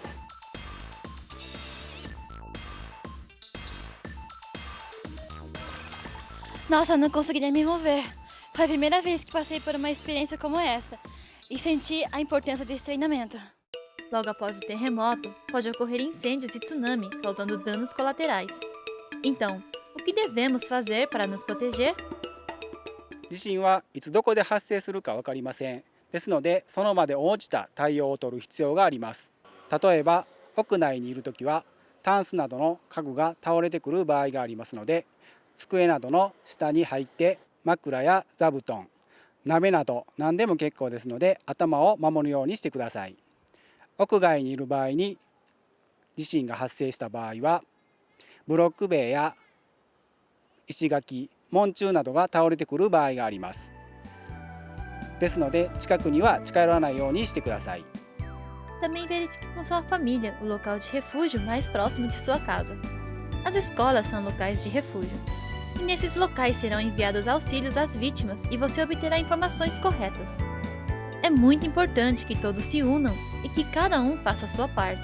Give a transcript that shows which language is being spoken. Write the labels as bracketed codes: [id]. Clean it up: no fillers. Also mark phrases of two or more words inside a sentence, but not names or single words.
[pt] Nossa, não conseguiria me mover. Foi a primeira vez que passei por uma experiência como esta e senti a importância desse treinamento. Logo após o terremoto, pode ocorrer incêndios e tsunami, causando danos colaterais. Então, o que devemos fazer para nos proteger? [ja] 地震はいつどこで発生するか分かりません。ですので、その場で応じた対応を取る必要があります。例えば、屋内にいるときは、タンスなどの家具が倒れてくる場合がありますので、机などの下に入って枕や座布団、鍋など何でも結構ですので、頭を守るようにしてください。屋外にいる場合に地震が発生した場合は、ブロック塀や石垣、門柱などが倒れてくる場合があります。ですので、近くには近寄らないようにしてください。 [pt] Também verifique com sua família o local de refúgio mais próximo de sua casa. As escolas são locais de refúgio, e nesses locais serão enviados auxílios às vítimas e você obterá informações corretas. É muito importante que todos se unam e que cada um faça a sua parte.